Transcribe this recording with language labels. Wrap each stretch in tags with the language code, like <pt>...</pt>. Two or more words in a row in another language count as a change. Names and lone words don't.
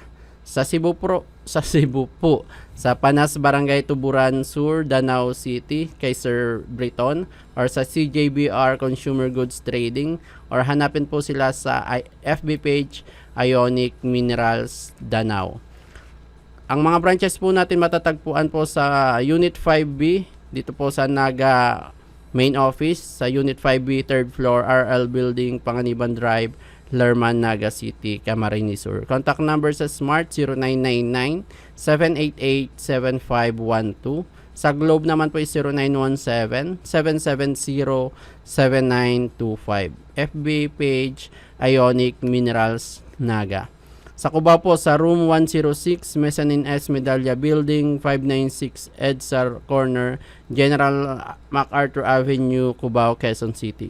<tl>Sa Cebu po, sa Panas Barangay Tuburan Sur, Danau City, kay Sir Briton, or sa CJBR Consumer Goods Trading, or hanapin po sila sa</tl> <en>FB page</en> <tl>Ionic Minerals Danau. Ang mga branches po natin matatagpuan po sa Unit 5B, dito po sa Naga Main Office, sa Unit 5B, 3rd floor, RL Building, Panganiban Drive, Lerman, Naga City, Camarines Sur.</tl> <en>Contact number</en> <tl>sa Smart 0999-788-7512. Sa Globe naman po is 0917-770-7925.</tl> <en>FB page</en> <tl>Ionic Minerals Naga. Sa Cubao po, sa room 106, Mezzanine S, Medalla Building, 596 EDSA Corner, General MacArthur Avenue, Cubao, Quezon City.</tl>